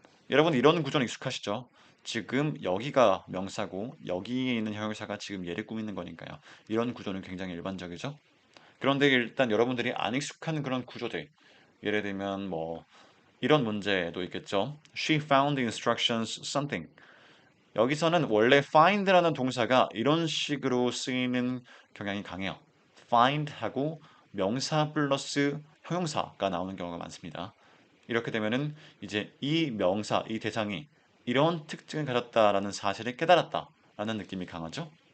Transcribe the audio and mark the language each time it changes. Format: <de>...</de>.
<ko>여러분 이런 구조는 익숙하시죠? 지금 여기가 명사고 여기에 있는 형용사가 지금 얘를 꾸미는 거니까요. 이런 구조는 굉장히 일반적이죠? 그런데 일단 여러분들이 안 익숙한 그런 구조들, 예를 들면 뭐 이런 문제도 있겠죠.</ko> <en>She found the instructions something.</en> <ko>여기서는 원래 find라는 동사가 이런 식으로 쓰이는 경향이 강해요. find하고 명사 플러스 형용사가 나오는 경우가 많습니다. 이렇게 되면은 이제 이 명사, 이 대상이 이런 특징을 가졌다라는 사실을 깨달았다라는 느낌이 강하죠.</ko>